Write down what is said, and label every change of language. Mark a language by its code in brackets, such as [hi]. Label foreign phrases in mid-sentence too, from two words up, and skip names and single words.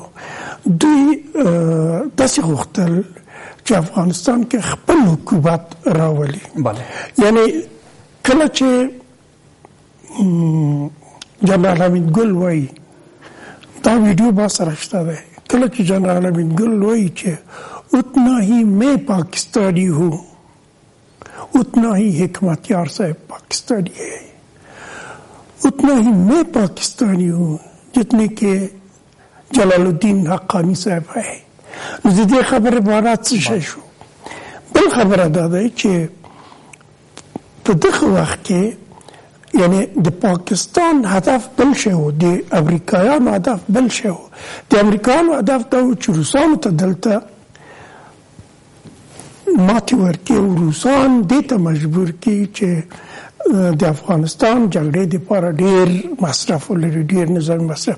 [ps] دوی داسې غوښتل چې افغانستان کې خپل حکومت راولي. یعنی کله چې جنرال حمید ګل وایي، دا ویډیو ما سره شته دی، کله چې جنرال حمید ګل وایي چې [ur] اتنا ہی میں پاکستانی ہوں، اتنا ہی حکمتیار صاحب پاکستانی ہے، اتنا ہی میں پاکستانی ہوں جتنے کے جلال الدین حقانی صاحب ہے. [ps] نو د دې خبرې معنا څه شی شو؟ بل خبره دا ده چې په دغه وخت کې یعنی د پاکستان هدف بل شی و، د امریکایانو هدف بل شی و. د امریکایانو هدف دا و چې روسانو ته دلته ماتې ورکړي او روسان دې ته مجبور کړي چې د افغانستان جګړې دپاره ډېر مصرف ولري، ډېر نظامي مصرف.